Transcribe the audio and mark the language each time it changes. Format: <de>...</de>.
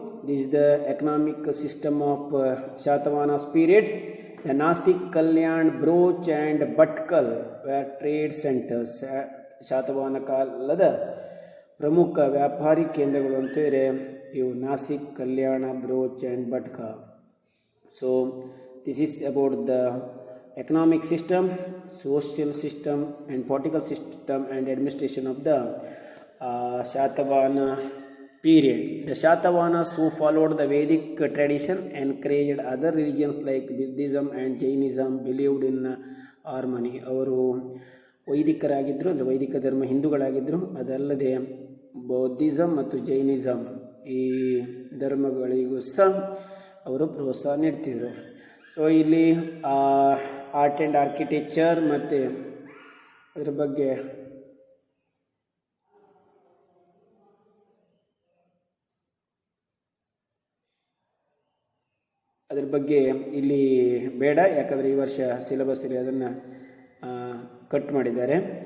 <en>This is the economic system of Shatavana's period. The Nasik, Kalyan, Broch and Bhatkal were trade centers.</en> <kn>Satavahana ಕಾಲದ ಪ್ರಮುಖ ವ್ಯಾಪಾರಿ ಕೇಂದ್ರಗಳು ಅಂತಂದರೆ ಇವು ನಾಸಿಕ್, ಕಲ್ಯಾಣ, brooch and ಭಟ್ಕ.</kn> <en>So this is about the economic system, social system and political system and administration of the Shatavahana period. The Shatavahanas who followed the Vedic tradition encouraged other religions like Buddhism and Jainism believed in harmony.</en> <kn>ಅವರು ವೈದಿಕರಾಗಿದ್ದರು, ಅಂದರೆ ವೈದಿಕ ಧರ್ಮ ಹಿಂದೂಗಳಾಗಿದ್ದರು. ಅದಲ್ಲದೆ ಬೌದ್ಧಿಸಮ್ ಮತ್ತು Jainism ಈ ಧರ್ಮಗಳಿಗೂ ಸಹ ಅವರು ಪ್ರೋತ್ಸಾಹ ನೀಡ್ತಿದ್ರು. ಸೊ ಇಲ್ಲಿ</kn> <en>art and architecture</en> <kn>ಮತ್ತು ಅದ್ರ ಬಗ್ಗೆ ಇಲ್ಲಿ ಬೇಡ, ಯಾಕಂದರೆ ಈ ವರ್ಷ ಸಿಲೆಬಸ್ಸಲ್ಲಿ ಅದನ್ನು ಕಟ್ ಮಾಡಿದ್ದಾರೆ.</kn>